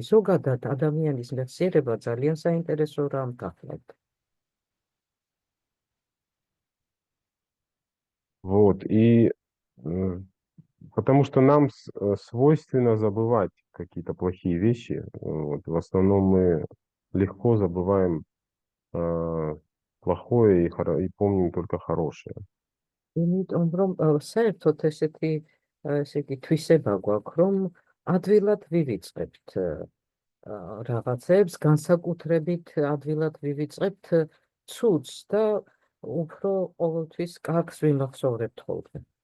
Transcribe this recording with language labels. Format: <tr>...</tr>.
<ka>ზოგადად ადამიანის მეხსიერება ძალიან საინტერესო რამ გახლავთ.</ka> <ru>Вот, и потому что нам свойственно забывать какие-то плохие вещи. Вот, в основном мы легко забываем плохое и помним только хорошее.</ru> <ka>იმიტომ რომ საერთოდ ესეთი ესე იგი თვისება გვაქვს, რომ ადვილად ვივიწყებთ რაღაცებს, განსაკუთრებით ადვილად ვივიწყებთ ცუდს და უფრო ყოველთვის კარგს ვიმახსოვრებთ ხოლმე.</ka>